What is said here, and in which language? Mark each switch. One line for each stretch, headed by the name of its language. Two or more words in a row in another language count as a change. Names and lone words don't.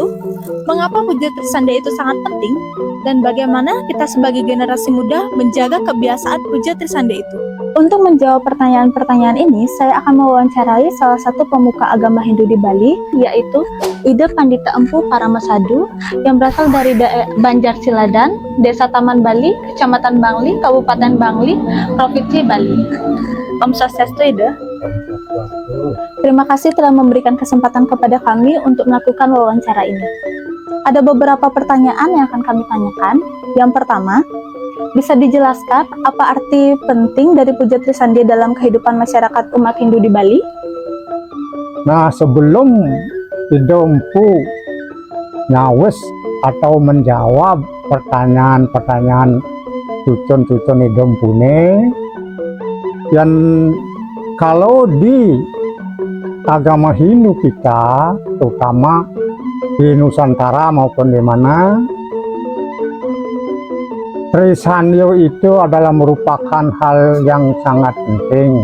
Indonesian: Mengapa Puja Trisandia itu sangat penting? Dan bagaimana kita sebagai generasi muda menjaga kebiasaan Puja Trisandia itu? Untuk menjawab pertanyaan-pertanyaan ini, saya akan mewawancarai salah satu pemuka agama Hindu di Bali, yaitu Ida Pandita Empu Paramasadu, yang berasal dari Banjar Siladan, Desa Taman Bali, Kecamatan Bangli, Kabupaten Bangli, Provinsi Bali. Om Swastiastu, Ida. Terima kasih telah memberikan kesempatan kepada kami untuk melakukan wawancara ini. Ada beberapa pertanyaan yang akan kami tanyakan. Yang pertama, bisa dijelaskan apa arti penting dari Puja Trisandia dalam kehidupan masyarakat umat Hindu di Bali? Nah, sebelum Idompu nyawes atau menjawab pertanyaan-pertanyaan cucun-cucun Idompune, yang kalau di agama Hindu kita, terutama di Nusantara maupun di mana, Trisandia itu adalah merupakan hal yang sangat penting.